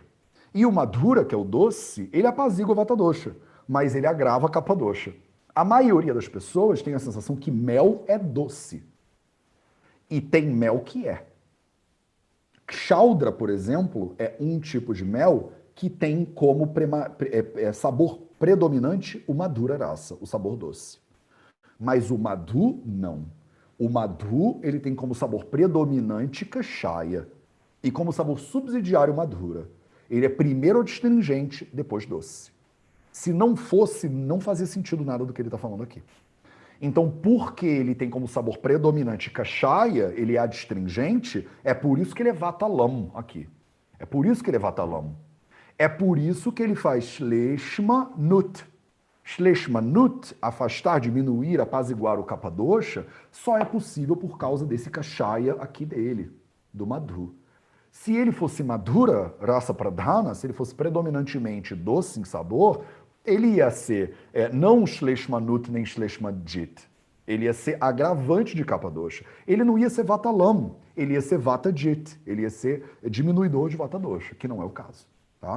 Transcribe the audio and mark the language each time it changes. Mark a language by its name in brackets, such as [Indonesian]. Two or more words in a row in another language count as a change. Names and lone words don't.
[Portuguese] E o madhura, que é o doce, ele apazigua [Sanskrit] वात दोष, [Portuguese] mas ele agrava [Sanskrit] कफ दोष. [Portuguese] A maioria das pessoas tem a sensação que mel é doce. E tem mel que é. Kshaudra, por exemplo, é um tipo de mel que tem como sabor predominante o [Sanskrit] मधुर रस, [Portuguese] o sabor doce. Mas o madhu, não. O madhu, ele tem como sabor predominante kashaya e como sabor subsidiário madhura. Ele é primeiro adstringente, depois doce. Se não fosse, não fazia sentido nada do que ele está falando aqui. Então, porque ele tem como sabor predominante kashaya, ele é adstringente, é por isso que ele é [Sanskrit] वात लम् [Portuguese] aqui. É por isso que ele é [Sanskrit] वात लम्. [Portuguese] É por isso que ele faz [Sanskrit] श्लेष्म नुत्. श्लेष्म नुत्, [Portuguese] afastar, diminuir, apaziguar o [Sanskrit] कफ दोष, [Portuguese] só é possível por causa desse kashaya aqui dele, do madhu. Se ele fosse [Sanskrit] मधुर, रस प्रधान, [Portuguese] se ele fosse predominantemente doce em sabor, ele ia ser não [Sanskrit] श्लेष्म नुत् [Portuguese] nem [Sanskrit] श्लेष्म जित्. [Portuguese] Ele ia ser agravante de [Sanskrit] कफ दोष. [Portuguese] Ele não ia ser [Sanskrit] वात लम्, [Portuguese] ele ia ser [Sanskrit] वात जित्, [Portuguese] ele ia ser diminuidor de [Sanskrit] वात दोष, [Portuguese] que não é o caso, tá?